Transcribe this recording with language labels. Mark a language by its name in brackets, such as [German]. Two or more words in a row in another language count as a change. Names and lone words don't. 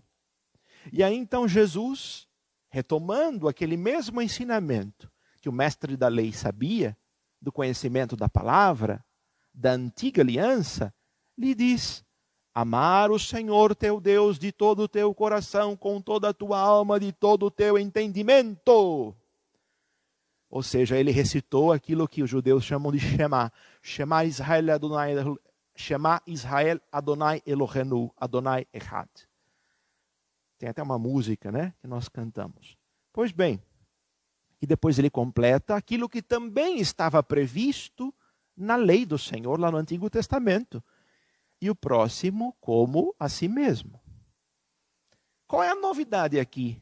[Portuguese] E aí então Jesus, retomando aquele mesmo ensinamento que o mestre da lei sabia, do conhecimento da palavra, da antiga aliança, lhe diz: amar o Senhor teu Deus de todo o teu coração, com toda a tua alma, de todo o teu entendimento. Ou seja, ele recitou aquilo que os judeus chamam de Shema. [Hebrew] שמע ישראל אדוני, שמע ישראל אדוני אלוהינו, אדוני אחד. [Portuguese] Tem até uma música, né, que nós cantamos. Pois bem, e depois ele completa aquilo que também estava previsto na lei do Senhor, lá no Antigo Testamento. E o próximo como a si mesmo. Qual é a novidade aqui?